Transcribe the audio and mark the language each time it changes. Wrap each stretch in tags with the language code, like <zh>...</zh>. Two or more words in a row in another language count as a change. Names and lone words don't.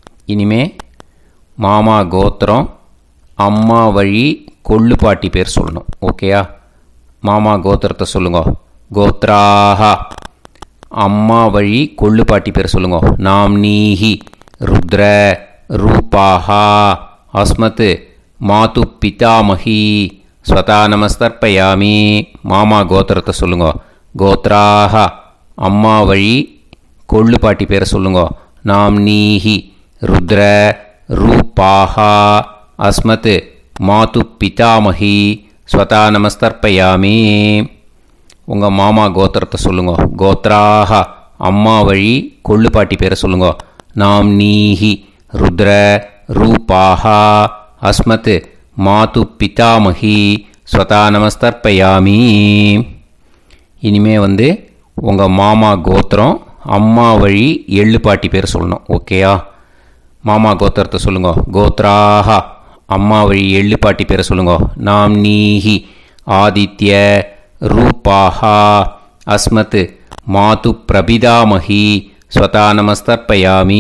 <ta>இனிமே மாமா கோத்திரம், அம்மா வழி கொள்ளுப்பாட்டி பேர் சொல்லணும். ஓகேயா? மாமா கோத்திரத்தை சொல்லுங்க. கோத்ராஹா. அம்மா வழி கொள்ளுப்பாட்டி பேர் சொல்லுங்க.</ta> <sa>नाम्नीः रुद्र रूपाः अस्मत् मातु पितामही स्वधा नमस्तर्पयामि.</sa> <ta>மாமா கோத்திரத்தை சொல்லுங்க. கோத்ராஹா. அம்மா வழி கொள்ளுப்பாட்டி பேரை சொல்லுங்க.</ta> <sa>नाम्नीः रुद्र रूपाः अस्मत् मातु पितामही स्वधा नमस्तर्पयामि.</sa> <ta>உங்கள் மாமா கோத்திரத்தை சொல்லுங்க. கோத்ராஹா. அம்மா வழி கொள்ளுப்பாட்டி பேரை சொல்லுங்க.</ta> <sa>नाम्नीः रुद्र रूपाः अस्मत् मातु पितामही स्वधा नमस्तर्पयामि.</sa> <ta>இனிமே உங்கள் மாமா கோத்திரம், அம்மா வழி எள்ளுப்பாட்டி பேர் சொல்லணும். ஓகேயா? மாமா கோத்திரத்தை சொல்லுங்க. கோத்ராஹா. அம்மா வழி எள்ளுப்பாட்டி பேரை சொல்லுங்க.</ta> <sa>नाम्नीः आदित्य रूपाः अस्मत् मातु प्रपितामही स्वधा नमस्तर्पयामि.</sa>